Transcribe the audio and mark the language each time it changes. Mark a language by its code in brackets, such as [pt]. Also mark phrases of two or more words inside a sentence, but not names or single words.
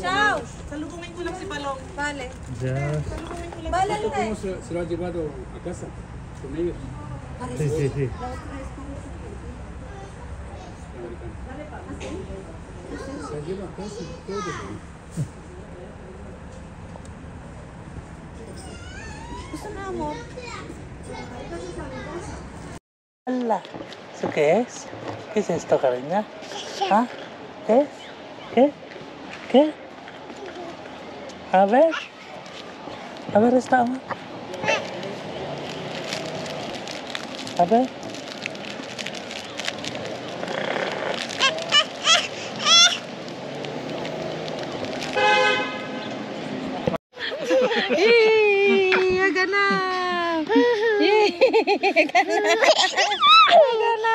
[tl] Ciao! Salubungin ko lang si Balong. [es] Vale. Ya. [tl] Salubungin ko lang [es] ¿Cómo se lo ha llevado a casa con ellos? Sí, sí, sí. Se lleva a casa todo. [tl] Gusto na mo? [es] Hola. ¿Eso qué es? ¿Qué es esto, cariño? ¿Ah? ¿Qué? ¿Qué? ¿Qué? A ver. A ver esta. A ver. [tl] Aga na! Aga na!